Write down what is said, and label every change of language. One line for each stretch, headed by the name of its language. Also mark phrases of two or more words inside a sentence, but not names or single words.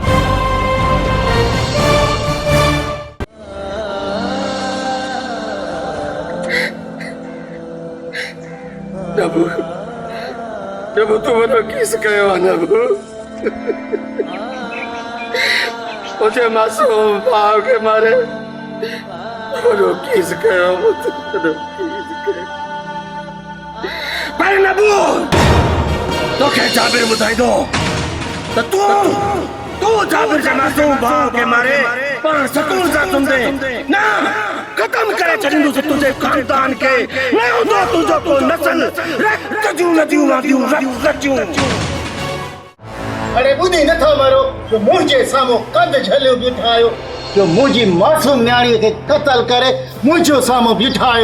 Sindhi: नबू नबू तू वॾो कीस कयो आहे नबू मुझे मासूम भाव के मारे वॾो कीस कयो वॾो कीस कयो पर नबू तोखे जाबिर ॿुधाईंदो त तू जाबिर जे मासूम भाव के मारे पर सकून सां सुम्हंदे न ख़त्म करे छॾींदुसि तुंहिंजे ख़ानदान खे न हूंदो तुंहिंजो को नसल रक्त जूं नदियूं वहंदियूं रक्त जूं अरे ॿुधी नथा मारो जो मुंहिंजे साम्हूं कंध झलियो बीठा आहियो जो मुंहिंजी मासूम न्याणीअ खे क़तल करे मुंहिंजो साम्हूं बीठा आहियो